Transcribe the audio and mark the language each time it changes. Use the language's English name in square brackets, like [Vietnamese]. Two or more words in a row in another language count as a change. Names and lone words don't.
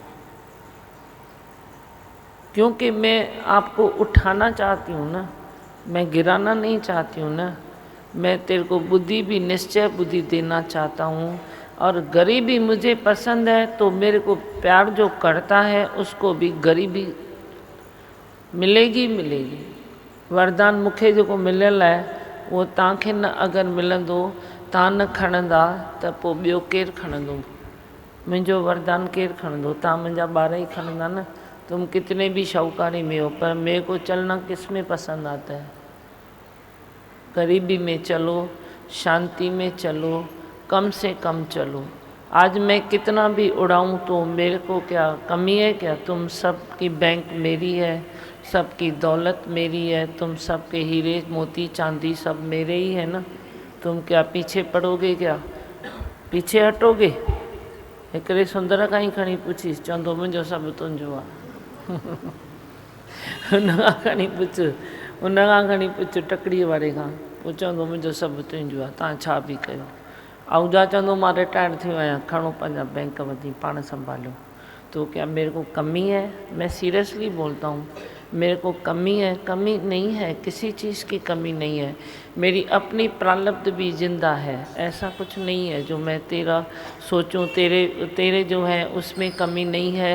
[Hindi] क्योंकि मैं आपको उठाना चाहती हूँ ना, मैं गिराना नहीं चाहती हूँ ना। मैं तेरे को बुद्धि भी निश्चय बुद्धि देना चाहता हूँ, और गरीबी मुझे पसंद है। तो मेरे को प्यार जो करता है उसको भी गरीबी मिलेगी मिलेगी। [Sindhi] वरदान मूंखे जेको मिलियल आहे उहो तव्हांखे न अगरि मिलंदो, तव्हां न खणंदा त पोइ ॿियो केरु खणंदो। मुंहिंजो वरदान केरु खणंदो, तव्हां मुंहिंजा ॿार ही खणंदा न। [Hindi] तुम कितने भी शाहूकारी में हो, पर मेरे को चलना किस में पसंद आता है। गरीबी में चलो, शांति में चलो, कम से कम चलो। आज मैं कितना भी उड़ाऊं तो मेरे को क्या कमी है क्या। तुम सबकी बैंक मेरी है, सबकी दौलत मेरी है, तुम सबके हीरे मोती चांदी सब मेरे ही है ना। तुम क्या पीछे पड़ोगे, क्या पीछे हटोगे। [Sindhi] हिकिड़े सुंदर खां ई खणी पुछीस, चवंदो मुंहिंजो सभु तुंहिंजो आहे। हुन खां खणी पुछ, हुन खां खणी पुछ टकड़ीअ वारे खां, पोइ चवंदो मुंहिंजो सभु तुंहिंजो आहे, तव्हां छा बि कयो। आहूजा चवंदो मां रिटायर थी आहियां, खणो पंहिंजा बैंक वधी पाण संभालो। [Hindi] तो क्या मेरे को कमी है, मैं सीरियसली बोलता हूँ, मेरे को कमी है, कमी नहीं है, किसी चीज़ की कमी नहीं है। मेरी अपनी प्रारब्ध भी जिंदा है, ऐसा कुछ नहीं है जो मैं तेरा सोचूं तेरे जो है उसमें कमी नहीं है।